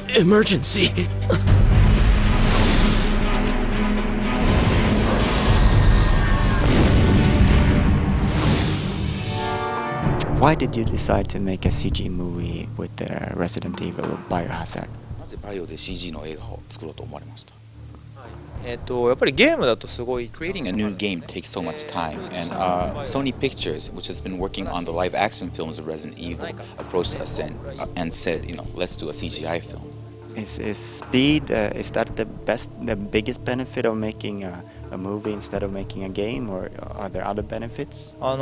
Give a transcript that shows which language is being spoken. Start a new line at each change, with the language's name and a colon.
English: Emergency. Why did you decide to make a CG movie with Resident Evil Biohazard?
Japanese: なぜバイオで CG の映画を作ろうと思われました？やっぱりゲームだとすごい
English: Creating a new game takes so much time, and Sony Pictures, which has been working on the live action films of Resident Evil, approached us and said, let's do a CGI film. Is speed, is that the biggest benefit of making a movie instead of making a game, or are there other benefits?